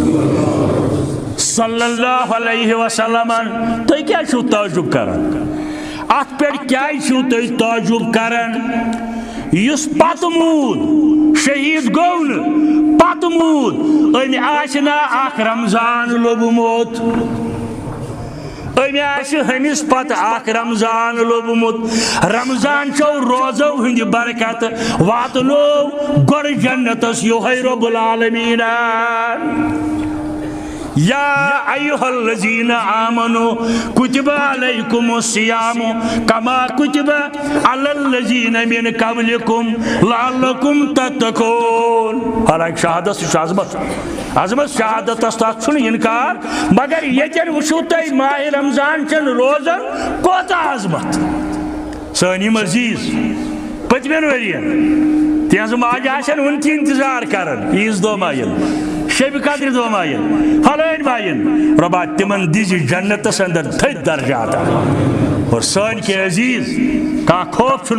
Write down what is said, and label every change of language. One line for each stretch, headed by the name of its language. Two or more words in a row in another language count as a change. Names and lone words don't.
Arabic: صلی اللہ علیہ وسلم
Kashmiri: تُہۍ کیٛازِ چھِو تعجب کران ات پٮ۪ٹھ کیٛازِ چھِو تُہۍ تعجب کران یُس پتہٕ موٗد شہید گوٚو نہٕ پتہٕ موٗد أمۍ آسہِ نا اکھ رمضان لوٚبمُت أمۍ آسہِ ہمِس پتہٕ اکھ رمضان لوٚبمُت رمضان چھو روزو ہٕنٛدِ برکتہٕ واتنو گۄڈٕ جنتس یِہوٚے
Arabic: رۄب العالمیٖن یا ایہا الذین آمنوا کتب علیکم الصیام کما کتب علی الذین من قبلکم لعلکم تتقون
Kashmiri: حالانکہ شہادت عظمت شہادت تس چھُنہٕ انکار مگر ییٚتٮ۪ن وٕچھِو تُہۍ ماہ رمضان چن روزن کوتاہ عظمت سٲنۍ یِم عزیٖز پٔتمٮ۪ن ؤرین تِہنٛزٕ ماجہِ آسن وُنہِ تہِ انتظار کران عیٖذ دۄہ ما یِن شب قدر دۄہ ما یِن فلٲنۍ ما یِن رۄبا تِمن دِزِ جنتس اندر تھٔدۍ درجات اور سٲنۍ کینٛہہ عزیٖز کانٛہہ خوف چھُنہٕ